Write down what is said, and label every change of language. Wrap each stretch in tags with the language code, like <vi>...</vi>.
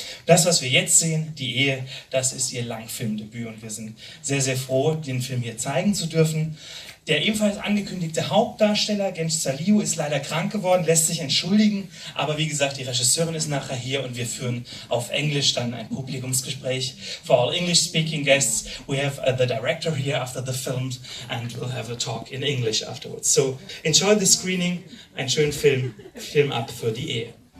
<de>Das, was wir jetzt sehen, Die Ehe, das ist ihr Langfilmdebüt, und wir sind sehr, sehr froh, den Film hier zeigen zu dürfen. Der ebenfalls angekündigte Hauptdarsteller, Genç Salihu, ist leider krank geworden, lässt sich entschuldigen, aber wie gesagt, die Regisseurin ist nachher hier und wir führen auf Englisch dann ein Publikumsgespräch.</de> <en>For all English-speaking guests, we have the director here after the film and we'll have a talk in English afterwards. So enjoy the screening,</en> <de>einen schönen Film ab für Die Ehe.</de>